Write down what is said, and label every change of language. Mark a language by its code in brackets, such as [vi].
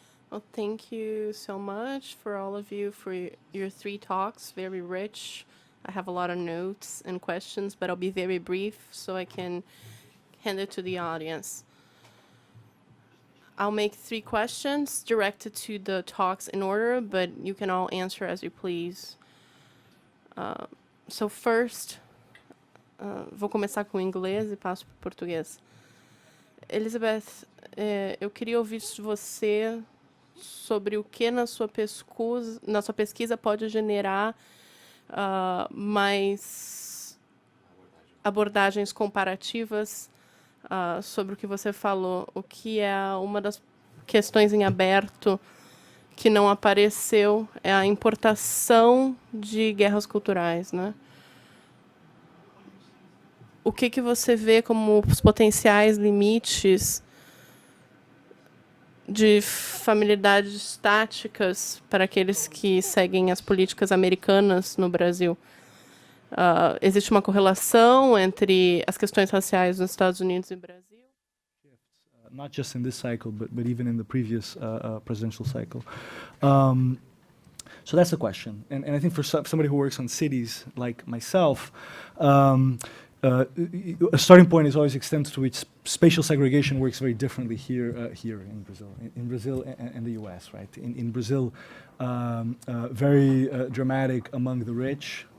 [en] Well, thank you so much for all of you for your 3 talks. Very rich. I have a lot of notes and questions, but I'll be very brief so I can hand it to the audience. I'll make 3 questions directed to the talks in order, but you can all answer as you please. So first, [pt] vou começar com o inglês e passo para o português. Elizabeth, eu queria ouvir de você sobre o que na sua pesquisa pode generar mais abordagens comparativas sobre o que você falou, o que é uma das questões em aberto que não apareceu, é a importação de guerras culturais, né? O que você vê como os potenciais limites de familiaridades táticas para aqueles que seguem as políticas americanas no Brasil? Existe uma correlação entre as questões raciais nos Estados Unidos e Brasil? [en] Not just in this cycle, but even in the previous presidential cycle. So that's the question. And I think for somebody who works on cities like myself, a starting point is always the extent to which spatial segregation works very differently here in Brazil and the U.S. Right? In Brazil, very dramatic among the rich.